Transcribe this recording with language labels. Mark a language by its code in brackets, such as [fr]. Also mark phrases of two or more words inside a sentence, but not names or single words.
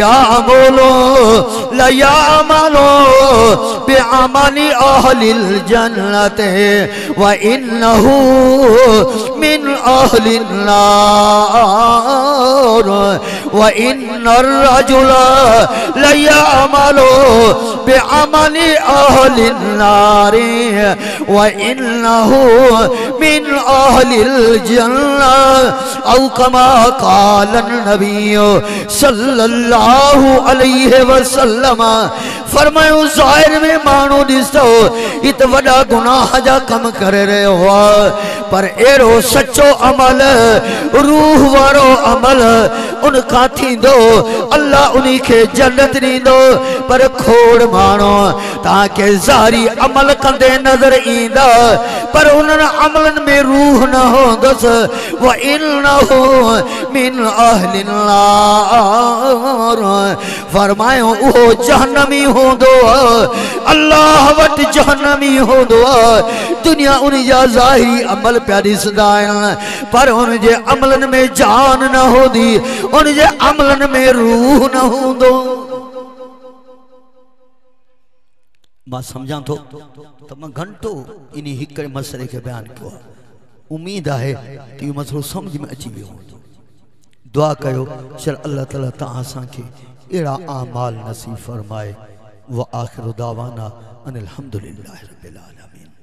[ar] يعمل بعمل أهل الجنة وإنه من أهل النار وإن الرجل ليعمل بعمل أهل النار وإنه من أهل الجنة أو كما قال النبي صلى الله عليه وسلم [sd] फरमायो ज़ाहिर में मानो दिसो इत वडा गुनाह जा कम करे रहे हो पर एरो सच्चो अमल रूह वारो अमल उनका थींदो अल्लाह उन्हीं के जन्नत दींदो पर खोड़ मानो ताके ज़ारी अमल कंदे नजर ईंदा पर उन्हनि अमलन में रूह न होंदस [ar] وإنه من أهل النار [sd] फरमायो उहो जहन्नमी होंदो अल्लाह वट जहन्नमी होंदो दुनिया उन जा ज़ाहिरी अमल पिया ॾिसंदा आहिनि पर उन जे अमलन में जान न होंदी उन जे अमलन में रूह न होंदो मां समझा तो मां घंटो इन हिकड़े मसले के बयान किया [ur] امید ہے کہ یہ [sd] मसलो समझ में अची वियो दुआ कयो चल अल्लाह ताला तहां असांखे एड़ा आमाल नसीब फरमाए [ar] وآخر دعوانا أن الحمد لله رب العالمين.